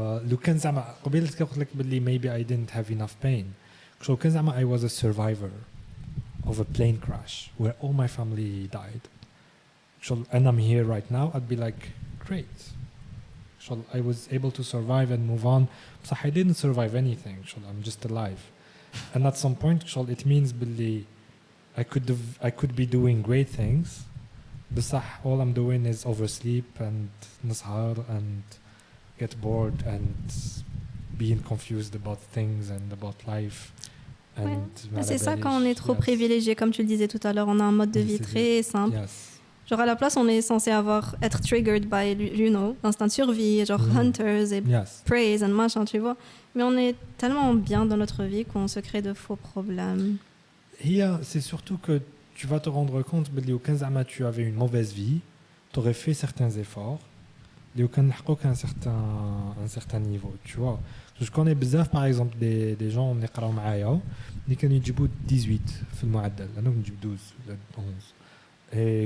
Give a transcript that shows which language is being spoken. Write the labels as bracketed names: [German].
[Arabic] لو كان زعما قبيله قلت لك باللي [English] maybe I didn't have enough pain. [Arabic] كان زعما [English] I was a survivor of a plane crash where all my family died. And I'm here right now, I'd be like, great. I was able to survive and move on. So I didn't survive anything. I'm just alive. And at some point, it means [Arabic] باللي [English] I could be doing great things. [Arabic] بصح [English] all I'm doing is oversleep and [Arabic] نسهر [English] and get bored and being confused about things and about life. And [French] c'est ça quand on est trop privilégié, comme tu le disais tout à l'heure, on a un mode de vie très simple. [English] Yes. [French] Genre à la place, on est censé être [English] triggered by, [French] instinct de survie, genre hunters et praise and machin, tu vois. Mais on est tellement bien dans notre vie qu'on se crée de faux problèmes. C'est surtout que tu vas te rendre compte que tu avais une mauvaise vie, tu aurais fait certains efforts, et un certain niveau, tu vois. Je connais [Arabic] بزاف [French] par exemple des gens [Arabic] اللي يقراو معايا اللي كانوا يجيبوا 18 في المعدل، انا كنت نجيب 12 ولا 11.